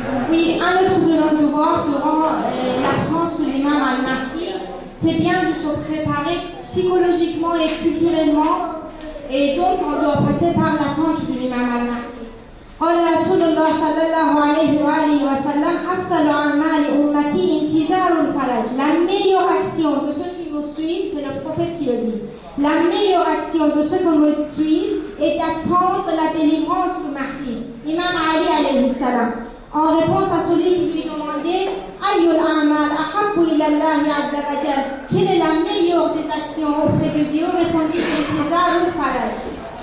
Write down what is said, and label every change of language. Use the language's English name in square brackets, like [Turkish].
[French] Oui, un autre de nos devoirs durant l'absence de l'imam al-Mahdi, c'est bien de se préparer psychologiquement et culturellement, et donc on doit passer par l'attente de l'imam al-Mahdi. [Arabic] قال رسول الله صلى الله عليه وآله وسلم أفضل أعمال أمتي انتظار الفرج. [French] La meilleure action de ceux qui nous suivent, c'est le prophète qui le dit. La meilleure action de ceux qui nous suivent est d'attendre la délivrance du Mahdi. Imam Ali alayhi salam, en réponse à celui qui lui demandait [Arabic] Ayyul a'mal ahabbu ila Allah azza wa jal, [French] quelle est la meilleure des actions auprès de Dieu, répondit [Arabic] intizar al-faraj.